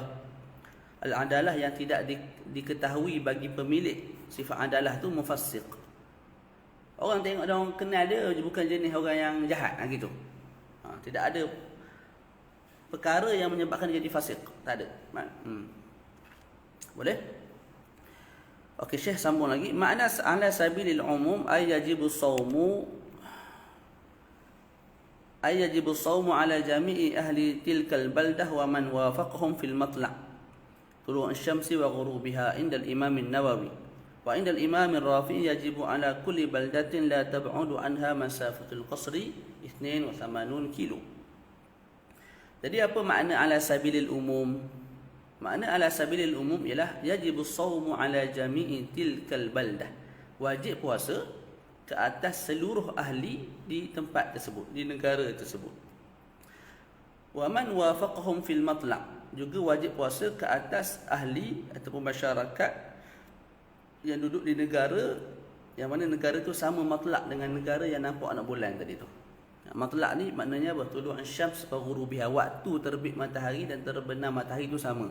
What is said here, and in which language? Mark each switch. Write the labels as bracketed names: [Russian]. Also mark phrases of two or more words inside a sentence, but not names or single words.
[Malay] Al-adalah yang tidak diketahui bagi pemilik sifat adalah tu mufassiq. Orang tengok dia, orang kenal dia bukan jenis orang yang jahat gitu. Tidak ada perkara yang menyebabkan dia jadi fasik. Tak ada. Boleh? Okey, Syekh sambung lagi. [Arabic] Makna على سبيل العموم أي يجب الصوم على جميع أهل تلك البلدة ومن وافقهم في المطلع طلوع الشمس وغروبها عند الإمام النووي وعند الإمام الرافعي يجب على كل بلدة لا تبعد عنها مسافة القصر 82 kilo. [Malay] Jadi apa makna [Arabic] على سبيل العموم? Makna على سبيل العموم ialah يجب الصوم على جميع تلك البلدة. [Malay] Wajib puasa ke atas seluruh ahli di tempat tersebut, di negara tersebut. [Arabic] ومن وافقهم في المطلع', [Malay] juga wajib puasa ke atas ahli ataupun masyarakat yang duduk di negara yang mana negara tu sama matla' dengan negara yang nampak anak bulan tadi tu. Matla' ni maknanya apa? [Arabic] طلوع الشمس وغروبها, [Malay] waktu terbit matahari dan terbenam matahari tu sama.